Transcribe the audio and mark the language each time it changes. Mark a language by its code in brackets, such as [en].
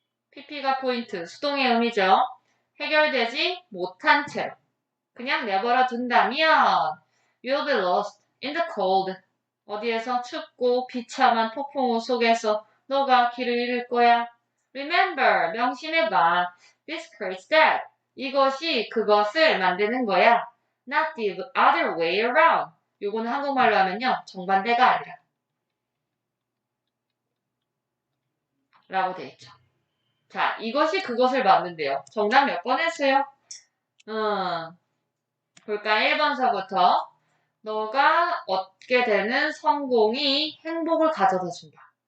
[ko] pp가 포인트, 수동의 의미죠. 해결되지 못한 채로 그냥 내버려 둔다면 [en] you'll be lost in the cold. [ko] 어디에서 춥고 비참한 폭풍우 속에서 너가 길을 잃을 거야. [en] Remember, [ko] 명심해봐. [en] This creates that. [ko] 이것이 그것을 만드는 거야. [en] Not the other way around. [ko] 요거는 한국말로 하면요. 정반대가 아니라. 라고 돼 있죠. 자, 이것이 그것을 만든대요. 정답 몇 번 했어요? 볼까? 1번서부터. 너가 얻게 되는 성공이 행복을 가져다 준다.